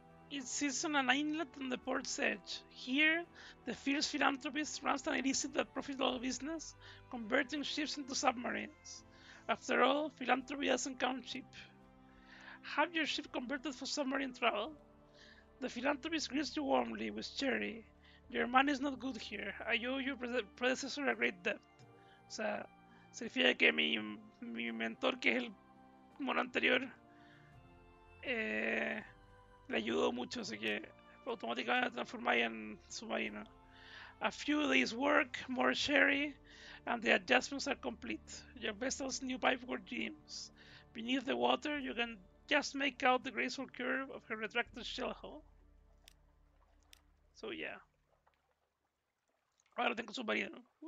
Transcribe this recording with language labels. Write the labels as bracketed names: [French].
[English] It sits on an inlet on the port's edge. Here, the fierce philanthropist runs an illicit but profitable business, converting ships into submarines. After all, philanthropy doesn't come cheap. Have your ship converted for submarine travel. The philanthropist greets you warmly with cherry. Your money is not good here. I owe your predecessor a great debt. [Spanish] O sea, se refiere a que mi mentor, que es el mono anterior, le ayudó mucho, así que automáticamente transformáis en submarino. [English] A few days work, more cherry, and the adjustments are complete. Your vessel's new pipework dreams. Beneath the water, you can just make out the graceful curve of her retracted shell hull. So yeah. [Spanish] Ahora tengo submarino.